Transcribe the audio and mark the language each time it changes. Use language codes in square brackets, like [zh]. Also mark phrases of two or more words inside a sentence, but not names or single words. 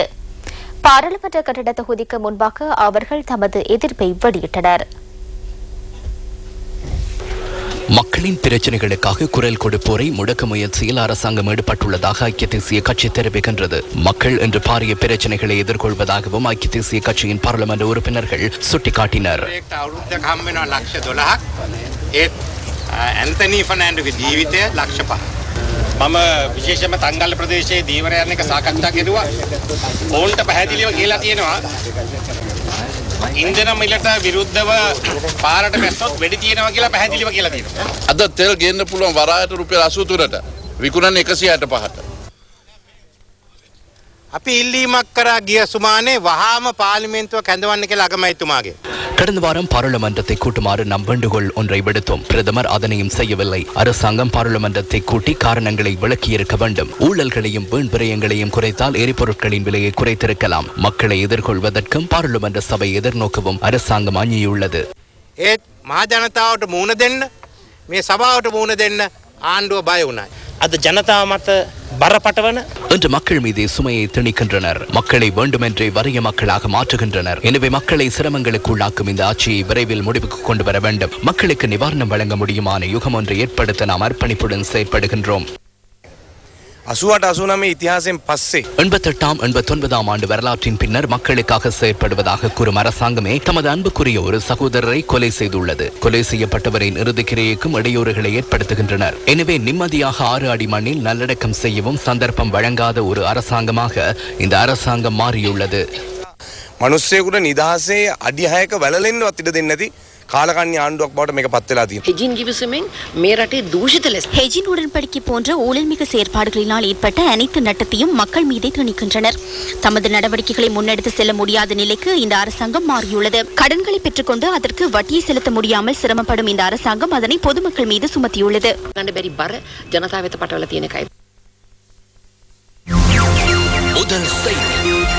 [ta] பாராளுமன்ற கட்டட தொகுதிக்கு முன்பாக அவர்கள் தமது எதிர்ப்பை வெளியிட்டனர். மக்களின் பிரச்சனைகளுக்காக குரல் கொடுப்போரை முடக்க முயற்சியில் அரசாங்கம் ஈடுபட்டுள்ளதாக ஐக்கிய தேசிய கட்சி தெரிவிக்கின்றது. மக்கள் இன்று பாரிய பிரச்சனைகளை எதிர்கொள்வதாகவும் ஐக்கிய தேசிய கட்சியின் பாராளுமன்ற உறுப்பினர்கள் சுட்டிக்காட்டினர். [si] ඇන්තනී ෆර්නෑන්ඩෝගේ ජීවිතය ලක්ෂ 5. මම විශේෂයෙන්ම තංගල්ල ප්‍රදේශයේ දීවරයන් එක සාකච්ඡා කෙරුවා. ඔවුන්ට පැහැදිලිව කියලා තියෙනවා ඉන්ධන මිලට විරුද්ධව පාරට බැස්සොත් වෙඩි තියෙනවා කියලා පැහැදිලිව කියලා තියෙනවා. අද තෙල් ගේන්න පුළුවන් වරායට රුපියල් 83ට විකුණන්නේ 165ට. අපි ඉල්ලීමක් කරා ගිය සුමානේ වහාම පාර්ලිමේන්තුව කැඳවන්න කියලා අගමැතිතුමාගේ. [ta] கடந்த வாரம் பாராளுமன்றத்தை கூட்டுமாறு நாம் வேண்டுகோள் ஒன்றை விடுத்தோம். பிரதமர் அதனையும் செய்யவில்லை. அரசாங்கம் பாராளுமன்றத்தை கூட்டி காரணங்களை விளக்கியிருக்க வேண்டும். ஊழல்களையும் வீண் விரயங்களையும் குறைத்தால் எரிபொருட்களின் விலையை குறைத்திருக்கலாம். மக்களை எதிர்கொள்வதற்கும் பாராளுமன்ற சபை எதிர்நோக்கவும் அரசாங்கம் அஞ்சியுள்ளது. [si] ඒත් මහ ජනතාවට මුහුණ දෙන්න, මේ සභාවට මුහුණ දෙන්න ආණ්ඩුව බය වුණා. අද ජනතාව මත බරපතවන [ta] இன்று மக்கள் மீது சுமையை திணிக்கின்றனர். மக்களை வேண்டுமென்றே வறிய மக்களாக மாற்றுகின்றனர். எனவே மக்களை சிரமங்களுக்கு உள்ளாக்கும் இந்த ஆட்சியை விரைவில் முடிவுக்கு கொண்டு வர வேண்டும். மக்களுக்கு நிவாரணம் வழங்க முடியுமான யுகம் ஒன்றை ஏற்படுத்த நாம் அர்ப்பணிப்புடன் செயற்படுகின்றோம். [si] 88 ඉතිහාසය පස්සේ [ta] 88 89 ஆண்டு வரலாற்றின் பின்னர் மக்களுக்காக செயற்படுவதாக கூறும் அரசாங்கமே தமது அன்புக்குரிய ஒரு சகோதரரை கொலை செய்துள்ளது. கொலை செய்யப்பட்டவரின் இறுதிக்கிரியைக்கும் இடையூறுகளை ஏற்படுத்துகின்றனர். எனவே நிம்மதியாக 6 அடி மண்ணில் நல்லடக்கம் செய்யவும் சந்தர்ப்பம் வழங்காத ஒரு அரசாங்கமாக இந்த அரசாங்கம் மாறியுள்ளது. [si] මිනිස්සෙකුට නිදහසේ අඩි 6ක වැළලෙන්නවත් ඉඩ දෙන්නේ නැති කාලකන්ණි ආණ්ඩුවක් බවට මේක පත් වෙලා තියෙනවා. හෙජින් ගිවිසුමෙන් මේ රටේ දූෂිත ලෙස [ta] ஹெஜின் உடன்படிக்கை போன்ற ஊழல்மிகு செயற்பாடுகளினால் ஏற்பட்ட அனைத்து நட்டத்தையும் மக்கள் மீதே திணிக்கின்றனர். தமது நடவடிக்கைகளை முன்னெடுத்து செல்ல முடியாத நிலைக்கு இந்த அரசாங்கம் மாறியுள்ளது. கடன்களை பெற்றுக்கொண்டு அதற்கு வட்டியை செலுத்த முடியாமல் சிரமப்படும் இந்த அரசாங்கம் அதனை பொதுமக்கள் மீது சுமத்தியுள்ளது. [si] ගන්න බැරි බර ජනතාව වෙත පටවලා තියෙන එකයි. [ta] முதல் செய்தி.